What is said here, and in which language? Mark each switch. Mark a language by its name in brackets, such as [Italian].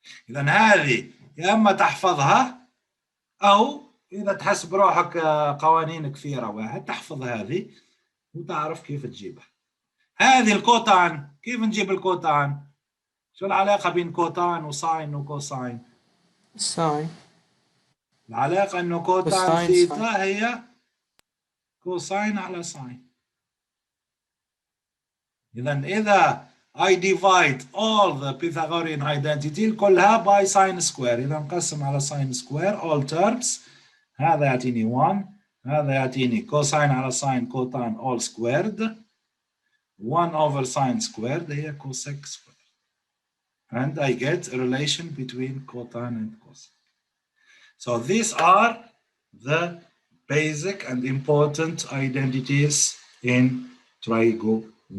[Arabic] إذا هذه يا إما تحفظها أو إذا تحس بروحك قوانين كثيرة واحد تحفظ هذه وتعرف كيف تجيبها. هذه الكوتان كيف نجيب الكوتان؟ شو العلاقة بين كوتان وساين وكوساين؟ ساين. العلاقة إنه كوتان ثيتا هي كوساين على ساين. إذا [English] I divide all the Pythagorean identity [Arabic] كلها [English] by sine square. [Arabic] إذا نقسم على sine square [English] all terms. [Arabic] هذا يعطيني 1، هذا يعطيني كوساين على ساين كوتان [English] all squared. 1 over sine squared [Arabic] هي كوسيك squared. [English] and I get a relation between cotangent and cosine. So these are the basic and important identities in trigonometry.